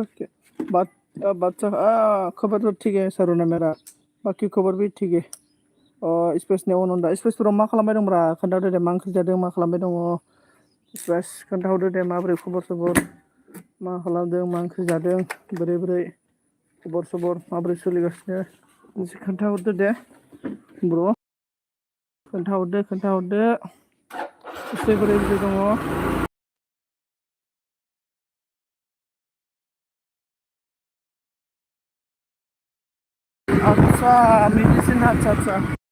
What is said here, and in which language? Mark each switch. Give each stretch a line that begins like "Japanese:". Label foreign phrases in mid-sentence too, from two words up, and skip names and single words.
Hindi: बात बादशाह खबर तो ठीक है सारुना मेरा बाकी खबर भी ठीक है स्पेसनि
Bodo: अनदा स्पेसफोराव मा खालामबाय दंब्रा खोन्थादो दे मा ओंख्रि जादों मा खालामबाय दङ स्पेस खोन्थाहरदो दे माबोरै खबर सबर मा खालामदों मा ओंख्रि जादों बोरै बोरै खबर सबर माबोरै सोलिगासिनो एसे खोन्थाहरदो दे ब्र' खोन्थाहरदो एसे बोरै बोरै दङ आदसा मेडिसिन आदसा आदसा